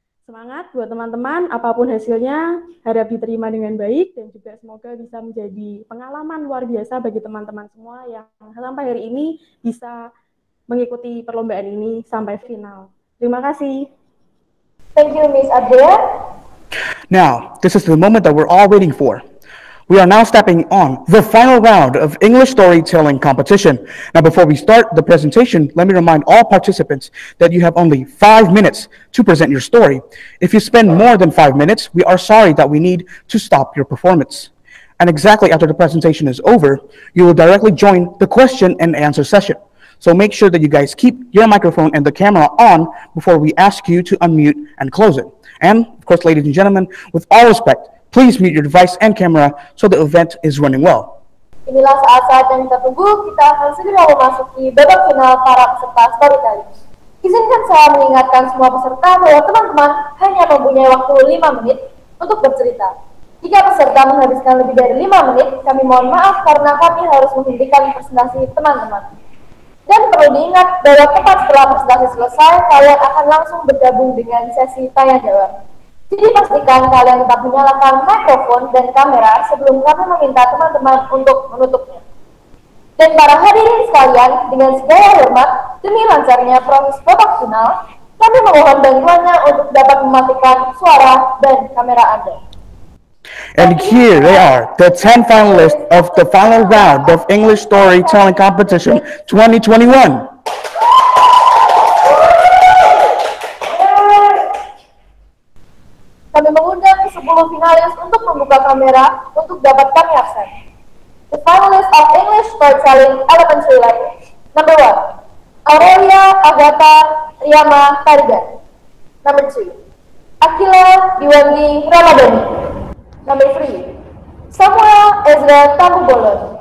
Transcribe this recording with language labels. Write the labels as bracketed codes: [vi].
[id] Semangat buat teman-teman, apapun hasilnya harap diterima dengan baik dan juga semoga bisa menjadi pengalaman luar biasa bagi teman-teman semua yang sampai hari ini bisa mengikuti perlombaan ini sampai final. Terima kasih. [en] Thank you, Ms. Adria. Now, this is the moment that we're all waiting for. We are now stepping on the final round of English storytelling competition. Now, before we start the presentation, let me remind all participants that you have only 5 minutes to present your story. If you spend more than 5 minutes, we are sorry that we need to stop your performance. And exactly after the presentation is over, you will directly join the question and answer session. So make sure that you guys keep your microphone and the camera on before we ask you to unmute and close it. And, of course, ladies and gentlemen, with all respect, please mute your device and camera so the event is running well. [id] Inilah saat-saat yang kita tunggu, kita akan segera memasuki babak final para peserta storytelling. Izinkan saya mengingatkan semua peserta bahwa teman-teman hanya mempunyai waktu 5 menit untuk bercerita. Jika peserta menghabiskan lebih dari 5 menit, kami mohon maaf karena kami harus menghentikan presentasi teman-teman. Dan perlu diingat bahwa tepat setelah presentasi selesai, kalian akan langsung bergabung dengan sesi tanya jawab. Jadi pastikan kalian tetap menyalakan mikrofon dan kamera sebelum kami meminta teman-teman untuk menutupnya. Dan para hadirin sekalian, dengan segala hormat, demi lancarnya proses babak final, kami memohon bantuannya untuk dapat mematikan suara dan kamera Anda. [en] And here they are, the 10 finalists of the final round of English Storytelling Competition 2021. [id] Kami mengundang 10 finalis untuk membuka kamera untuk dapat kami absen. [en] The finalists of English Storytelling Elementary Language. Number 1, Aurelia Agatha Riyama Tarigan. Number 2, Akila Diwangi Ramadhani. Number 3, Samuel Ezra Tambubolon.